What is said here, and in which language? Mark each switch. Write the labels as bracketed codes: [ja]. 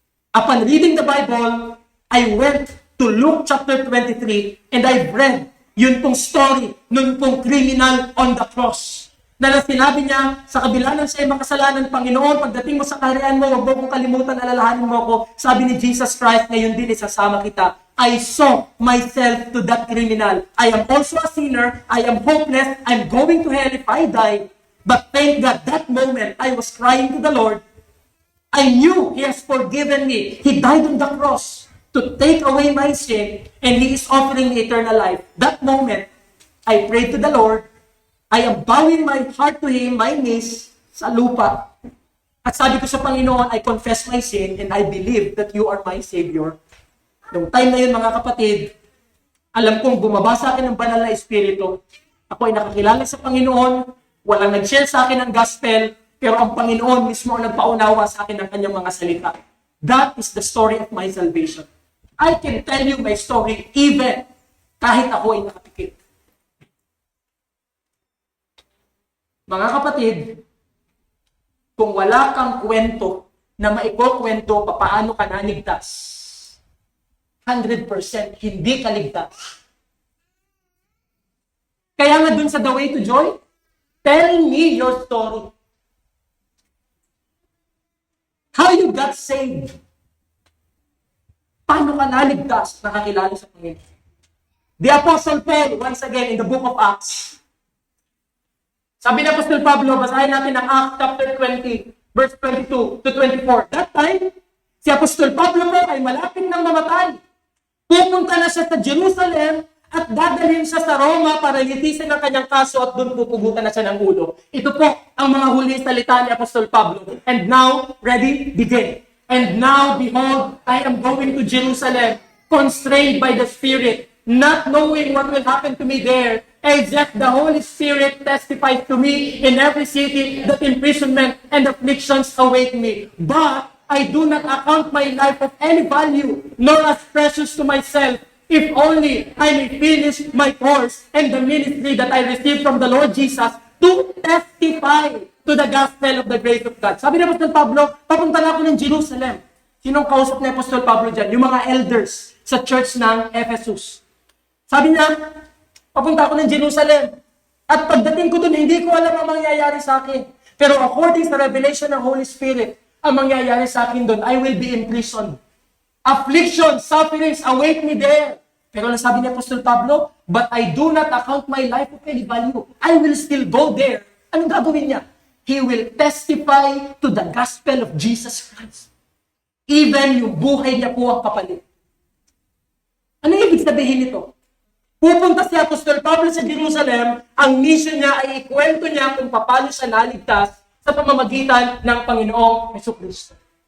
[en] Upon reading the Bible, I went to Luke chapter 23 and I've read [tl] yun pong [en] story [tl] nun pong [en] criminal on the cross. [tl] Na sinabi niya, sa kabila ng siya'y makasalanan, Panginoon, pagdating mo sa kaharian mo, huwag mo kong kalimutan, alalahanin mo ako. Sabi ni Jesus Christ, ngayon din isasama kita. [en] I saw myself to that criminal. I am also a sinner. I am hopeless. I'm going to hell if I die. But thank God, that moment, I was crying to the Lord. I knew He has forgiven me. He died on the cross to take away my sin, and He is offering me eternal life. That moment, I prayed to the Lord. I am bowing my heart to Him, my knees, [tl] sa lupa. At sabi ko sa Panginoon, [en] I confess my sin, and I believe that You are my Savior. [tl] Noong time na yun, mga kapatid, alam kong bumaba sa akin ng banal na Espiritu. Ako ay nakakilala sa Panginoon, walang nag-share sa akin ng gospel, pero ang Panginoon mismo ang nagpaunawa sa akin ng kanyang mga salita. [en] That is the story of my salvation. I can tell you my story even [tl] kahit ako ay nakapikit. Mga kapatid, kung wala kang kwento na maikukwento paano ka naligtas, 100% hindi ka ligtas. Kaya nga dun sa [en] The Way to Joy, tell me your story. How you got saved. [tl] Paano ka naligtas, nakakilala sa Panginoon? [en] The Apostle Paul, once again, in the book of Acts. [tl] Sabi ni Apostle Pablo, basahin natin ang Acts chapter 20, verse 22 to 24. [en] That time, [tl] si Apostle Pablo po ay malapit ng mamatay. Pupunta na siya sa Jerusalem at dadalhin siya sa Roma para litisin ang kanyang kaso at doon pupugutan na siya ng ulo. Ito po ang mga huli salita ni Apostle Pablo. [en] And now, ready? Begin. And now, behold, I am going to Jerusalem, constrained by the Spirit, not knowing what will happen to me there, except the Holy Spirit testifies to me in every city that imprisonment and afflictions await me. But I do not account my life of any value, nor as precious to myself, if only I may finish my course and the ministry that I received from the Lord Jesus to testify to the gospel of the grace of God. [tl] Sabi ni Apostol Pablo, papunta na ako ng Jerusalem. Sinong kausap ni Apostol Pablo dyan? Yung mga elders sa church ng Ephesus. Sabi niya, papunta ako ng Jerusalem. At pagdating ko dun, hindi ko alam ang mangyayari sa akin. Pero according sa revelation ng Holy Spirit, ang mangyayari sa akin dun, [en] I will be imprisoned. Affliction, sufferings await me there. [tl] Pero sabi ni Apostol Pablo, [en] but I do not account my life of any value. I will still go there. [tl] Anong gagawin niya? [en] He will testify to the gospel of Jesus Christ. [tl] Even yung buhay niya po ang kapalit. Ano ibig sabihin nito? Pupunta si Apostol Pablo sa Jerusalem, ang mission niya ay ikwento niya kung paano siya naligtas sa pamamagitan ng Panginoong Jesucristo.